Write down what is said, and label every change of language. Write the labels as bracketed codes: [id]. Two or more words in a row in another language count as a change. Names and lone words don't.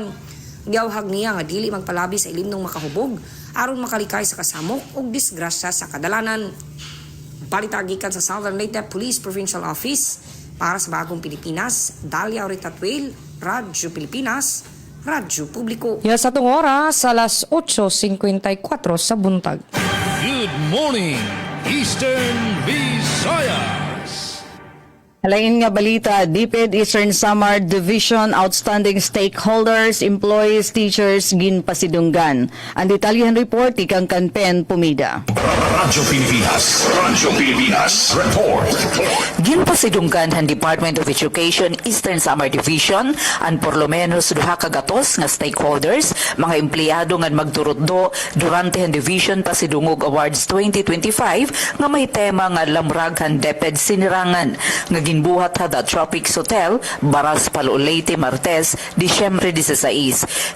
[ceb] Giyawhag niya nga dili magpalabi sa ilim ng makahubog aron makalikay sa kasamok ug disgrasya sa kadalanan. Balitagikan sa Southern Leyte Police Provincial Office para sa Bagong Pilipinas, Dalia Oritatwil, Radyo Pilipinas, Radyo Publiko. Yes, atong oras, alas 8:54 sa buntag. [en] Good morning, Eastern Visayas. [war] Halain nga balita, DepEd Eastern Samar Division [en] outstanding stakeholders, employees, teachers, [war] ginpasidunggan. Ang detalyahan report ikang Kanpen Pumida. Radyo Pilipinas Report. Ginpasidunggan ang Department of Education Eastern Samar Division ang [es] por lo menos [war] duha ka gatos nga stakeholders, mga empleyado nga magturutdo durante ang Division Pasidungog Awards 2025 nga may tema nga lamrag han DepEd sinirangan nga ginbuhat hada Tropics Hotel, Baras Palo Leyte, Martes, Disyembre 16.